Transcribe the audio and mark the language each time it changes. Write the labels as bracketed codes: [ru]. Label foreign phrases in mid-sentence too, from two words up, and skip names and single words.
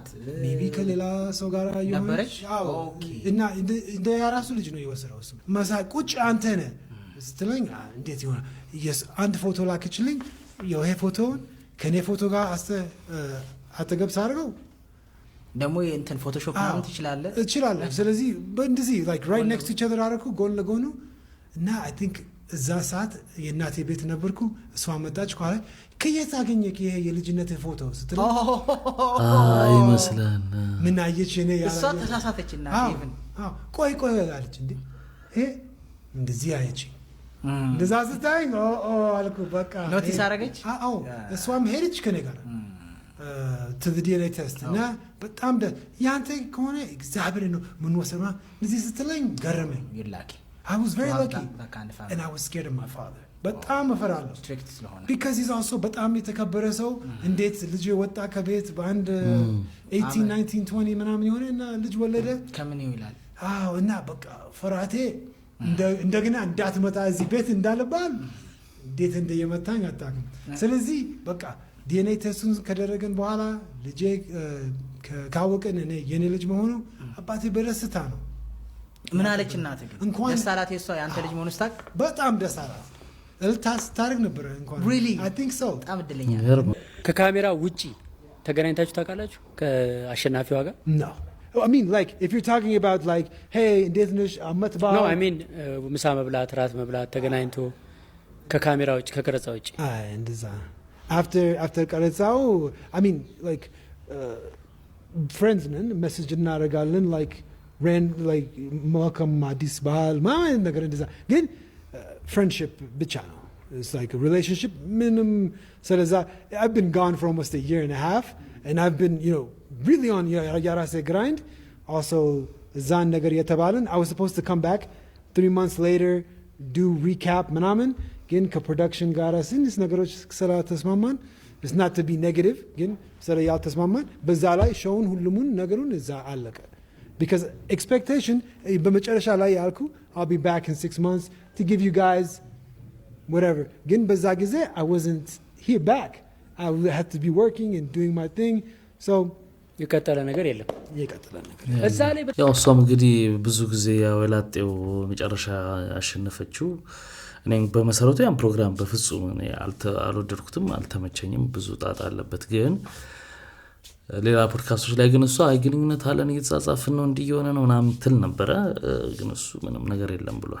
[am] ሜቢ ከሌላ ሰው ጋር ነበረች። እና እንደ ያራሱ ልጅ ነው የወሰደው እሱ። መሳይ ቁጭ አንተ ነህ ስትለኝ እንዴት ይሆናል? አንድ ፎቶ ላክችልኝ። ይሄ ፎቶውን ከኔ ፎቶ ጋር አጠገብ ሳደርገው ደግሞ እንትን ፎቶሾፕ ማድረግ ትችላለህ? እችላለሁ። ስለዚህ በእንደዚህ [en] like right next to each other [am] አደረኩ ጎን ለጎኑ። እና [en] I think [am] እዛ ሰዓት የእናቴ ቤት ነበርኩ። እሷ መጣች ኋላ ከየት አገኘህ ይሄ የልጅነት ፎቶ ስትል ይመስላል ምን አየች? እኔ እሷ ተሳሳተችና ቆይ አለች። እንዴ ይሄ እንደዚህ አየች። እንደዛ ስታይ አልኩ በቃ ኖቲስ አደረገች። እሷም ሄደች ከኔ ጋር [en] to the DNA test [am] እና በጣም ያንተ ከሆነ እግዚአብሔር ነው ምን ወሰማ እንደዚህ ስትለኝ ገረመኝ። [en] I was very lucky and I was scared of my father. [am] በጣም እፈራለሁ [en] because he's also [am] በጣም የተከበረ ሰው። እንዴት ልጅ ወጣ ከቤት በአንድ 18 19 20 ምናምን የሆነ እና ልጅ ወለደ ከምን ይላል? እና በቃ ፍራቴ እንደገና እንዳትመጣ እዚህ ቤት እንዳለባል እንዴት እንደየመታኝ አታውቅም። ስለዚህ በቃ ዲኤንኤ ቴስቱን ከደረገን በኋላ ልጄ ካወቀን እኔ የኔ ልጅ መሆኑ አባቴ በደስታ ነው። ምን አለች እናትህ? እንኳን ደስ አላት የሷ ያንተ ልጅ መሆኑ ስታውቅ? በጣም ደስ አላት። ታርግ ነበር እንኳን [en] really I think so [am] በጣም እድለኛ። ከካሜራ ውጪ ተገናኝታችሁ ታውቃላችሁ ከአሸናፊዋ ጋር? [en] No. I mean like if you're talking about like hey [am] እንዴት ነሽ አመት በዓል [en] No I mean [am] ምሳ መብላት ራት መብላት ተገናኝቶ ከካሜራ ውጪ ከቀረጻ ውጪ እንደዛ after ቀረጻው [en] I mean like friends [am] ነን message እናደርጋለን [en] like welcome [am] አዲስ በዓል ማለት ነገር እንደዛ ግን friendship ብቻ ነው። [en] It's like a relationship minimum. ስለዛ I've been gone for almost a year and a half and I've been really on የራሴ grind also ዛን ነገር የተባለን I was supposed to come back 3 months later do recap ምናምን ግን ከፕሮዳክሽን ጋር ስንስ ነገሮች ስራ ተስማማን። it's not to be negative ግን ስራ ያልተስማማን በዛ ላይ ሾውን ሁሉም ነገሩን እዛ አለቀ because expectation በመጨረሻ ላይ ያልኩ I'll be back in 6 months to give you guys whatever ግን በዛ ጊዜ I wasn't here back. I had to be working and doing my thing so [am] የቀጠለ ነገር የለም። የቀጠለ ነገር እዛ ላይ ያው እሷም እንግዲህ ብዙ ጊዜ ያው የላጤው መጨረሻ ያሸነፈችው። እኔ በመሰረቱ ያን ፕሮግራም በፍጹም እኔ አልወደድኩትም አልተመቸኝም። ብዙ ጣጣ አለበት። ግን ሌላ ፖድካስቶች ላይ ግን እሷ ግንኙነት አለን እየተጻጻፍን ነው እንዲየሆነ ነው ምናምን ትል ነበረ። ግን እሱ ምንም ነገር የለም ብሏል።